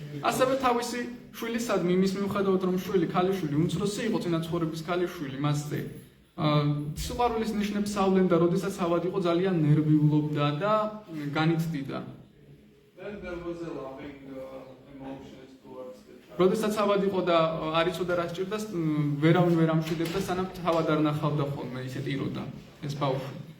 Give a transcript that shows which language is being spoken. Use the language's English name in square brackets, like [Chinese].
[Georgian] ასევე თავისი შვილისადმი იმის მიუხედავად რომ შვილი ქალიშვილი უმცროსი იყო წინა ცხოვრების ქალიშვილი მასზე სიყვარულის ნიშნებს ავლენდა, როდესაც ავად იყო ძალიან ნერვიულობდა და განიცდიდა. [English] Then there was a loving emotions towards the child. [Georgian] როდესაც ავად იყო და არ იცოდა რა სჭირდა, ვერავინ ვერ ამშვიდებდა, სანამ თავად არ ნახავდა ხოლმე, ისე ტიროდა ეს ბავშვი.